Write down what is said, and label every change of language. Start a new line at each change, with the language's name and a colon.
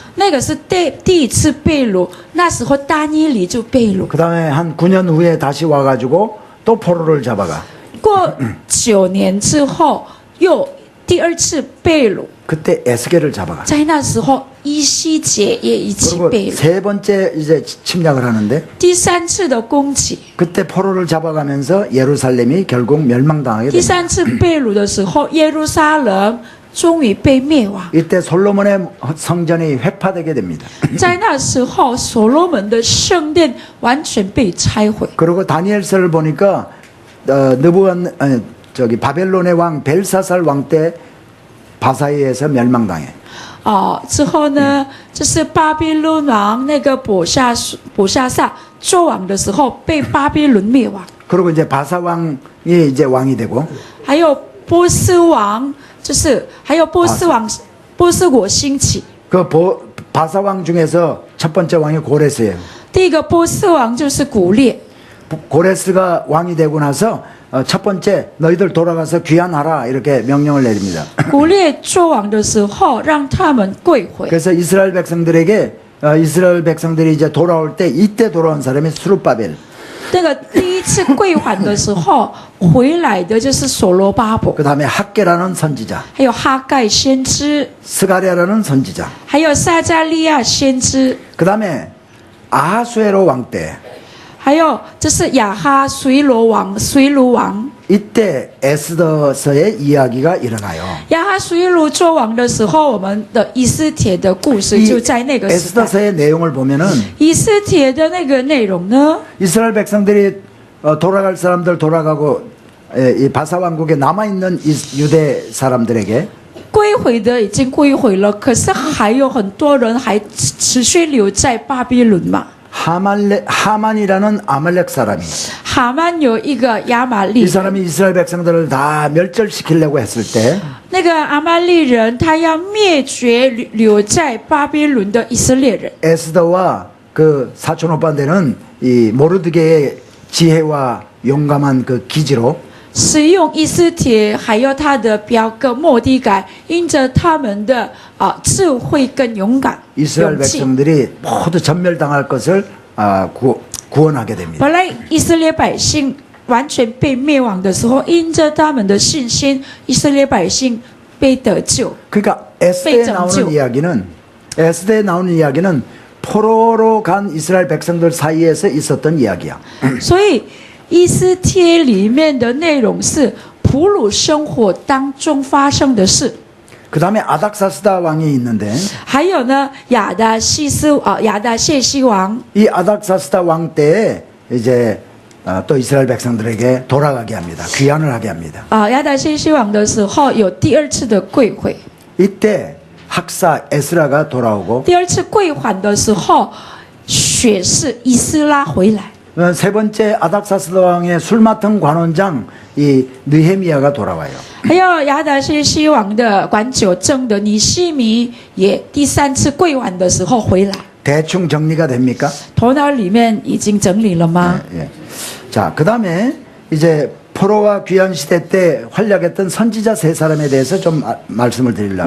Chinese: 那个是第一次被掳，那时候大尼里就被掳。
Korean: 그 다음에 한 9년 후에 다시 와가지고 또 포로를 잡아가.
Chinese: 过9年之后，又第2次被掳。
Korean: 그때 에스겔을 잡아가.
Chinese: 在那时候以西结也一起
Korean: 그리고
Chinese: 被掳。
Korean: 세 번째 이제 침략을 하는데
Chinese: 第三次的攻击，
Korean: 그때 포로를 잡아가면서 예루살렘이 결국 멸망당하게
Chinese: 第
Korean: 됩니다.
Chinese: 三次被掳的时候，耶路撒冷终于被灭亡。
Korean: 이때 솔로몬의 성전이 회파되게 됩니다.
Chinese: 在那时候，所罗门的圣殿完全被拆毁。
Korean: 그리고 다니엘서를 보니까 바벨론의 왕 벨사살 왕 때 바사이에서 멸망당해.
Chinese: 之后呢，就是巴比伦王那个伯夏撒做王的时候，被巴比伦灭亡。
Korean: 그리고 이제 바사 왕이 이제 왕이 되고
Chinese: 还有波斯王，还有波斯国兴起。
Korean: 그 바사 왕 중에서 첫 번째 왕이 고레스예요.
Chinese: 第一个波斯王就是古列。
Korean: 고레스가 왕이 되고 나서 첫 번째 너희들 돌아가서 귀환하라 이렇게 명령을 내립니다.
Chinese: 古列做王的时候，让他们跪回。
Korean: 그래서 이스라엘 백성들이 이제 돌아올 때 이때 돌아온 사람이 수룹바벨.
Chinese: 那个第一次归还的时候，回来的就是所罗巴伯，
Korean: 그 다음에 학계라는 선지자,
Chinese: 还有哈盖先知，
Korean: 스가랴라는 선지자.
Chinese: 还有撒加利亚先知，
Korean: 그 다음에 아하수에로 왕 때
Chinese: 还有就是亚哈随卢王。
Korean: 이때 에스더서의 이야기가 일어나요.
Chinese: 亚哈随卢做王的时候，我们的以斯帖的故事就在那个时代。
Korean: 에스더서의 내용을 보면은
Chinese: 以斯帖的那个内容呢，
Korean: 이스라엘 백성들이 돌아갈 사람들 돌아가고 이 바사 왕국에 남아 있는 유대 사람들에게
Chinese: 归回的已经归回了，可是还有很多人还持续留在巴比伦嘛。
Korean: 하만이라는 아말렉 사람이
Chinese: 哈曼有一个亚玛
Korean: 이
Chinese: 利人，
Korean: 사람이 이스라엘 백성들을 다 멸절시키려고 했을 때
Chinese: 那个阿玛利人他要灭绝留在巴比伦的以色列人。
Korean: 에스더와 그 사촌 오빠 되는 이 모르드게의 지혜와 용감한 그 기지로
Chinese: 使用以斯帖还有他的表哥末底改，因着他们的智慧跟勇敢
Korean: 이스라엘
Chinese: 勇气，
Korean: 백성들이 모두 전멸당할 것을 구원하게 됩니다.
Chinese: 本来以色列百姓完全被灭亡的时候，因着他们的信心，以色列百姓被得救。
Korean: 그러니까 에스더에 나오는 이야기는 포로로 간 이스라엘 백성들 사이에서 있었던 이야기야.
Chinese: 所以以斯帖里面的内容是普鲁生活当中发生的事。
Korean: 그 다음에 아닥사스다 왕이 있는데
Chinese: 还有呢，亚达谢西王，
Korean: 이 아닥사스다 왕 때에 이제 또 이스라엘 백성들에게 돌아가게 합니다. 귀환을 하게 합니다.
Chinese: 亚达谢西王的时候有第二次的归回。
Korean: 이때 학사 에스라가 돌아오고
Chinese: 第二次归还的时候，血是以斯拉回来。
Korean: 세 번째 아닥사스다 왕의 술 맡은 관원장 이 느헤미야가 돌아와요.
Chinese: 还有亚达谢西王的管酒政的尼西米也第三次归还的时候回来。
Korean: 대충 정리가 됩니까?
Chinese: 头脑里面已经整理了吗？
Korean: 예. 자, 그 다음에 이제 포로와 귀환 시대 때 활약했던 선지자 세 사람에 대해서 좀 말씀을 드리려고.